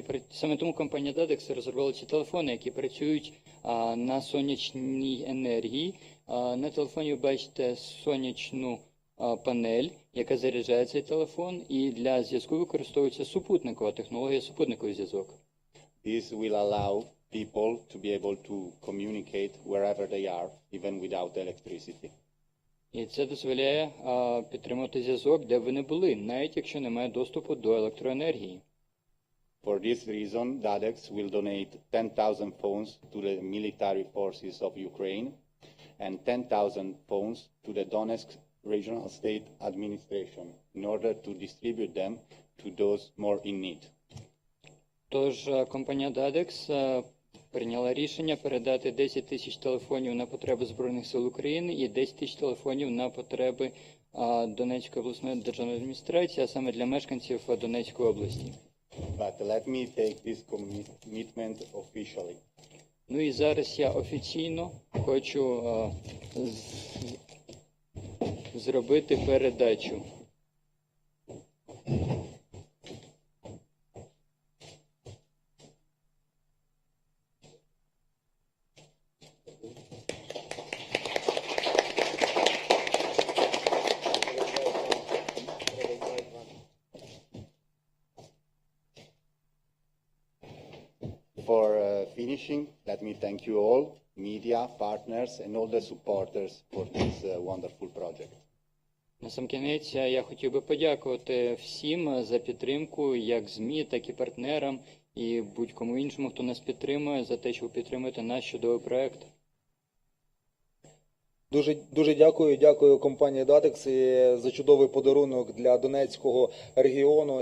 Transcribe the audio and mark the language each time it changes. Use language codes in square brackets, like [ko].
[uk] Саме тому компанія DADEX розробила ці телефони, які працюють на сонячній енергії. На телефоні ви бачите сонячну панель, яка заряджає цей телефон, і для зв'язку використовується супутникова технологія, супутниковий зв'язок. [en] This will allow people to be able to communicate wherever they are, even without electricity. [uk] І це дозволяє підтримувати зв'язок, де ви не були, навіть якщо немає доступу до електроенергії. [en] For this reason, DADEX will donate 10,000 phones to the military forces of Ukraine and 10,000 phones to the Donetsk regional state administration in order to distribute them to those more in need. [uk] Тож компанія DADEX прийняла рішення передати 10 тисяч телефонів на потреби Збройних сил України і 10 тисяч телефонів на потреби Донецької обласної державної адміністрації, а саме для мешканців Донецької області. [en] But let me take this commitment officially. [uk] Ну і зараз я офіційно хочу зробити передачу. [en] For finishing, let me thank you all, media, partners, and all the supporters for this wonderful project. [uk] Насамкінець я хотів би подякувати всім за підтримку, як ЗМІ, так і партнерам, і будь-кому іншому, хто нас підтримує, за те, що ви підтримуєте наш чудовий проєкт. Дуже дякую компанії DADEX за чудовий подарунок для Донецького регіону.